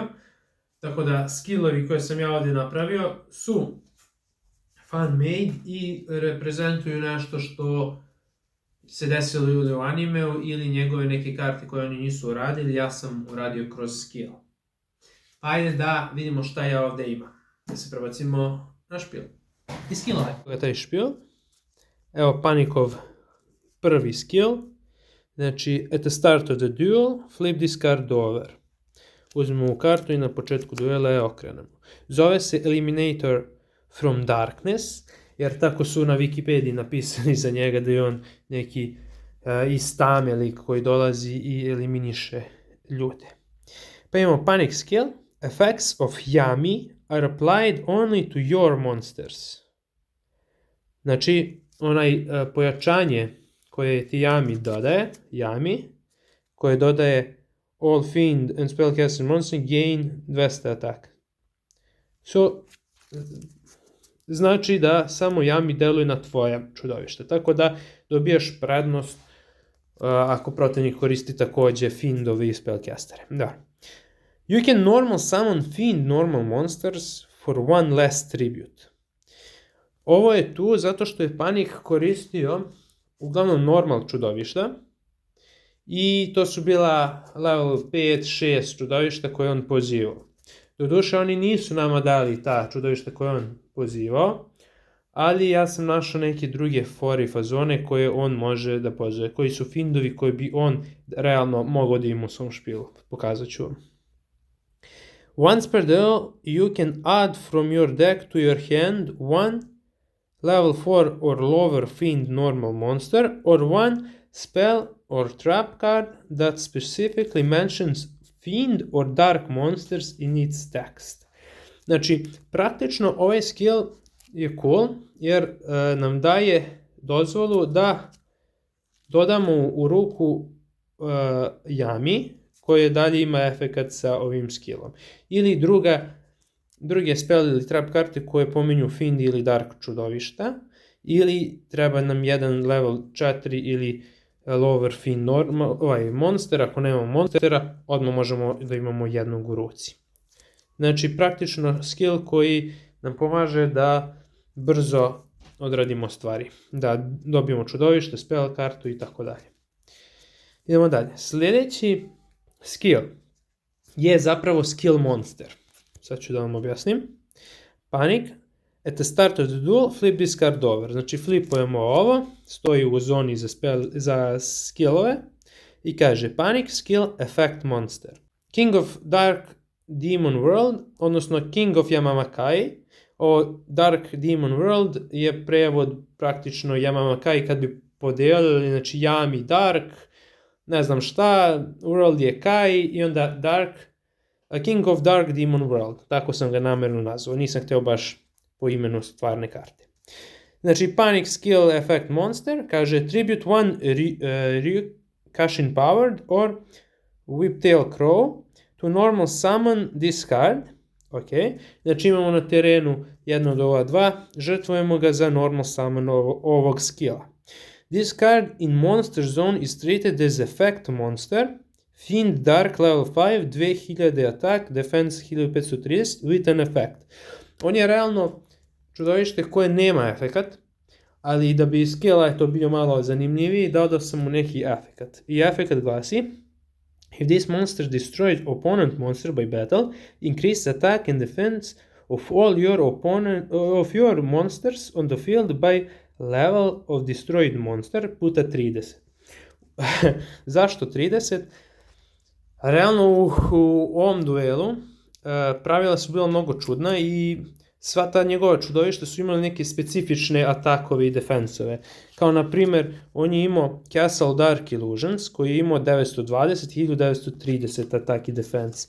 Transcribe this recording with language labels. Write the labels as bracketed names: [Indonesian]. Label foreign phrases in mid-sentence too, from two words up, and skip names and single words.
[Bosnian] Tako da skillovi koje sam ja ovdje napravio su fan-made i reprezentuju nešto što se desilo ili u animeu ili njegove neke karte koje oni nisu uradili, ja sam uradio kroz skill. Ajde da vidimo šta ja ovdje imam. Da se prebacimo na špil. I skillove. Ovo je taj špil. Evo Panikov prvi skill. Znači, [English] at the start of the duel, flip this card over. [Bosnian] Uzmemo ovu kartu i na početku duela je okrenemo. Zove se Eliminator from Darkness, jer tako su na Wikipediji napisali za njega da je on neki iz tame lik koji dolazi i eliminiše ljude. Pa imamo Panic skill. [English] Effects of Yami are applied only to your monsters. [Bosnian] Znači, onaj pojačanje koje ti Yami koje dodaje [English] all fiend and spellcaster monster gain 200 attack. [Bosnian] Znači da samo Yami deluje na tvoje čudovište. Tako da dobijaš prednost ako protivnik koristi također fiendovi i spellcastere. Da. [English] You can normal summon fiend normal monsters for one less tribute. [Bosnian] Ovo je tu zato što je Panik koristio uglavnom normal čudovišta. I to su bila level 5-6 čudovišta koje on pozivao. Doduše oni nisu nama dali ta čudovišta koje on pozivao, ali ja sam našao neke druge fore i fazone koje on može da pozove, koji su findovi koje bi on realno mogao da ima u svom špilu. Pokazat ću vam. [English] Once per duel, you can add from your deck to your hand one level 4 or lower fiend normal monster or one spell or trap card that specifically mentions fiend or dark monsters in its text. [Bosnian] Znači, praktično ovaj skill je cool jer nam daje dozvolu da dodamo u ruku Yami koje dalje ima efekat sa ovim skillom. Ili druge spell ili trap karte koje pominju fiend ili dark čudovišta. Ili treba nam jedan level 4 ili [English] lower fiend normal, monster. [Bosnian] Ako nemamo monstera, odmah možemo da imamo jednog u ruci. Znači, praktično skill koji nam pomaže da brzo odradimo stvari. Da dobijemo čudovište, spell kartu i tako dalje. Idemo dalje. Sljedeći skill je zapravo [English] skill monster. [Bosnian] Sad ću da vam objasnim. Panic. [English] At the start of the duel, flip this card over. [Bosnian] Znači, flipujemo ovo, stoji u zoni za skillove i kaže [English] Panic skill effect monster. King of Dark Demon World, odnosno King of Yamamakai. [Bosnian] O [English] Dark Demon World [Bosnian] je prevod praktično Yamamakai kad bi podijelili, znači Yami Dark, ne znam šta, World je Kai i onda Dark, [English] King of Dark Demon World. [Bosnian] Tako sam ga namjerno nazvao, nisam htio baš po imenu stvarne karte. Znači, [English] Panic skill effect monster kaže tribute one Ryukashin powered or Whiptail Crow to normal summon this card. [Bosnian] Ok, znači imamo na terenu jedno od ova dva, žrtvujemo ga za [English] normal summon [Bosnian] ovog skilla. [English] This card in monster zone is treated as effect monster. Fiend Dark level 5, 2000 attack, defense 1530 with an effect. [Bosnian] On je realno čudovište koje nema efekat, ali da bi skill to bio malo zanimljiviji, dodao sam mu neki efekat. I efekat glasi: [English] if this monster destroys opponent monster by battle, increase attack and defense of all your monsters on the field by level of destroyed monster puta 30. [Bosnian] Zašto 30? Realno u ovom duelu pravila su bila mnogo čudna i sva ta njegova čudovišta su imali neke specifične atakove i defensove. Kao na primjer, on je imao Castle Dark Illusions koji je imao 920, 1930 atak i defense.